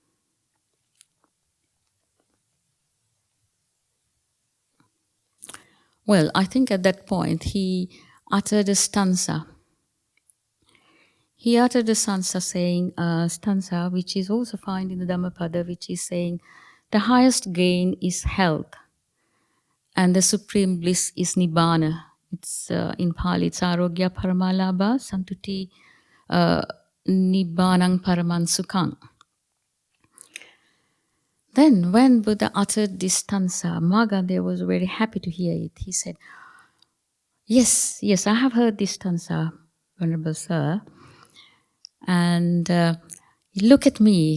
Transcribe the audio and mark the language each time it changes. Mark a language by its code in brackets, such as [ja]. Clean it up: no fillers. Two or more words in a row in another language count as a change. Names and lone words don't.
[en] Well, I think at that point he uttered a stanza. He uttered a stanza which is also found in the Dhammapada, which is saying, the highest gain is health, and the supreme bliss is nibbana. It's in Pali, it's [pi] arogya paramalabha santuti nibbanang paraman sukhang. [en] Then when Buddha uttered this stanza, Magadha was very happy to hear it. He said, yes, I have heard this stanza, Venerable Sir. And look at me.